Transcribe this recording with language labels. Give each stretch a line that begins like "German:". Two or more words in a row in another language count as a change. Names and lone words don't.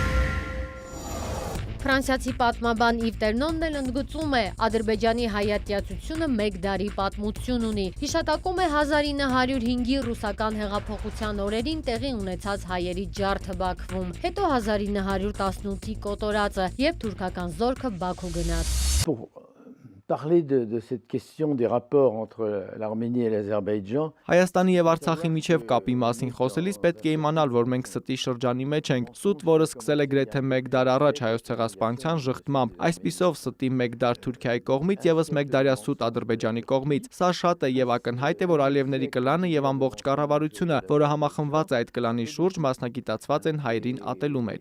Armenian: Ֆրանսիացի պատմաբան Իվ Տերնոնն էլ ընդգծում է, Ադրբեջանի հայատյացությունը մեկ դարի պատմություն ունի։ Հիշատակում է 1905-ի ռուսական հեղափոխության օրերին տեղի ունեցած հայերի ջարդը Բաքվում, հետո 1918-ի կոտորածը եւ թուրքական զորքը Բաքու գնաց։
French: Parler de cette question des rapports entre l'Arménie et l'Azerbaïdjan.
Armenian: Հայաստանի եւ Արցախի միջև կապի մասին խոսելիս պետք է իմանալ, որ մենք ստի շրջանի մեջ ենք։ Սուտ, որը սկսել է գրեթե 1 դար առաջ հայոց ցեղասպանության շղթմամբ, այսպիսով ստի 1 դար Թուրքիայի կողմից եւս 1 դարյա սուտ Ադրբեջանի կողմից։ Սա շատ է եւ ակնհայտ է, որ Ալիևների կլանը եւ ամբողջ կառավարությունը, որը համախմբված է այդ կլանի շուրջ, մասնագիտացված են հայերին ատելու մեջ։